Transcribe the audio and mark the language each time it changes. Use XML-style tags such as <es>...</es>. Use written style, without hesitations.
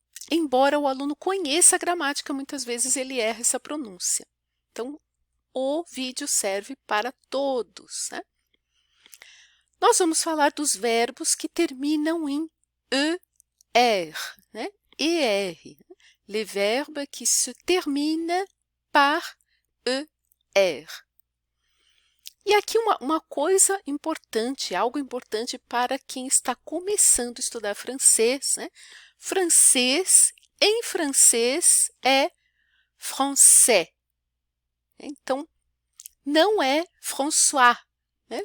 <pt>Embora o aluno conheça a gramática, muitas vezes ele erra essa pronúncia. Então, o vídeo serve para todos, né? Nós vamos falar dos verbos que terminam em ER, né? ER.</pt> <fr>Les verbes qui se terminent par ER.</fr> <pt>E aqui uma coisa importante, algo importante para quem está começando a estudar francês, né? Francês, em francês, é français. Então, não é François, né?</pt>